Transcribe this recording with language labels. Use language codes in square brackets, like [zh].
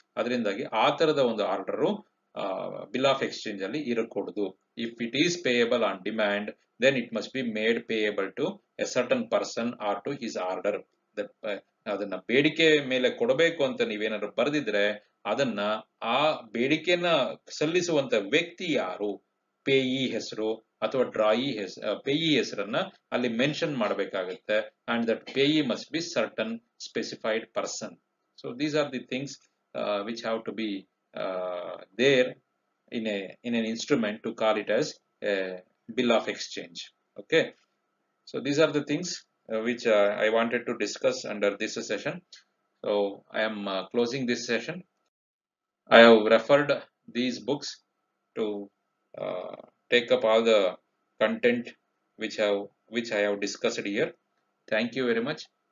[kn] ಅದರಿಂದಾಗಿ ಆ ತರದ ಒಂದು ಆರ್ಡರ್ ಬಿಲ್ ಆಫ್ ಎಕ್ಸ್ಚೇಂಜ್ ಅಲ್ಲಿ ಇರಕೂಡದು. [en] If it is payable on demand, then it must be made payable to a certain person or to his order. [kn] ಅದನ್ನ ಬೇಡಿಕೆ ಮೇಲೆ ಕೊಡಬೇಕು ಅಂತ ನೀವೇನಾದ್ರು ಬರೆದಿದ್ರೆ ಅದನ್ನ ಆ ಬೇಡಿಕೆನ ಸಲ್ಲಿಸುವಂತ ವ್ಯಕ್ತಿ ಯಾರು, ಪೇಯಿ ಹೆಸರು ಅಥವಾ ಪೇಯಿ ಹೆಸರನ್ನ ಅಲ್ಲಿ ಮೆನ್ಷನ್ ಮಾಡಬೇಕಾಗುತ್ತೆ. [en] And that payee must be certain specified person. So these are the things which have to be there in an instrument to call it as a bill of exchange. Okay, so these are the things which I wanted to discuss under this session. So I am closing this session. I have referred these books to take up all the content which I have discussed here. Thank you very much.